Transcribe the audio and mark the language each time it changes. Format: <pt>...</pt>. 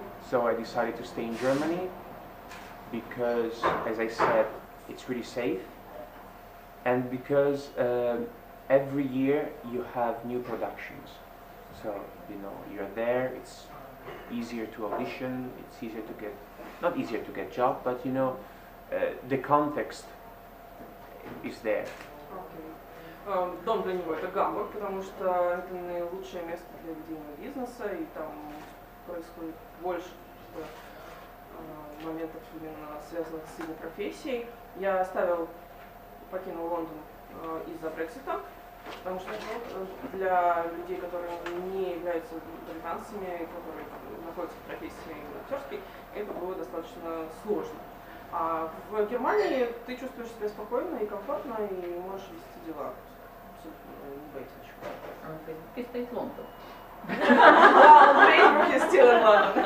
<en>So I decided to stay in Germany because, as I said, it's really safe, and because every year you have new productions. So, you know, you're there, it's easier to audition, it's easier to get, not easier to get job, but you know, the context is there. Okay.</en> <ru>Дом для него это Гамбург, потому что это наилучшее место для ведения бизнеса, и там происходит больше моментов именно связанных с его профессией. Я покинул Лондон из-за Брексита, потому что для людей, которые не являются британцами, которые находятся в профессии актерской, это было достаточно сложно. А в Германии ты чувствуешь себя спокойно и комфортно, и можешь вести дела. Абсолютно не боишься ничего. На Фейсбуке стоит Лондон.</ru> <en>Well, Facebook is still in London.</en>